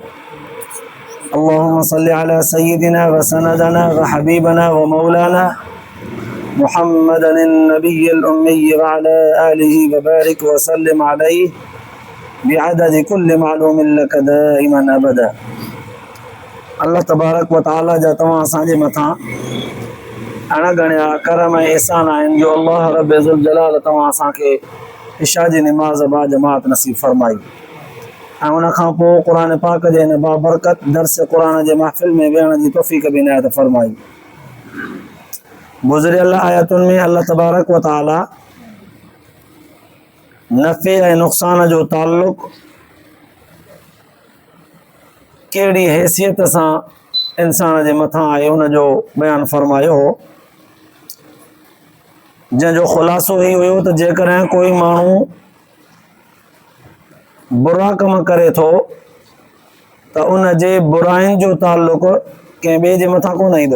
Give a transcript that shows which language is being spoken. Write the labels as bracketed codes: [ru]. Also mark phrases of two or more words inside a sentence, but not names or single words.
[ar] اللهم صل على سيدنا وسندنا وحبيبنا ومولانا محمد النبي الأمي وعلى آله وبارك وسلم عليه بعدد كل معلوم لك دائما أبدا. [sd] اللہ تبارک و تعالی جا تمام اساں جے مٿاں अणगणिया करम ऐं एहसान आहिनि जो अल्लाह रब ज़ुल जलाल तव्हां असांखे इशा जी निमाज़ बा जमात नसीब फरमाई ऐं उन खां पोइ क़ुर पाक जे हिन बाबरकत दर्स क़ुर जे महफ़िल में वेहण जी तौफ़ीक़ बि इनायत फरमाई। गुज़िरियल आयतुनि में अल्लाह तबारक व तआला नफ़े ऐं नुक़सान जो ताल्लुक़ कहिड़ी हैसियत सां इंसान जे मथां आहे उन जो बयानु फरमायो हो, जंहिंजो ख़ुलासो ई हुयो त जेकॾहिं कोई माण्हू बुरा कम करे थो त उन जे बुराइनि जो ताल्लुक़ कंहिं ॿिए जे मथां कोन ईंदो।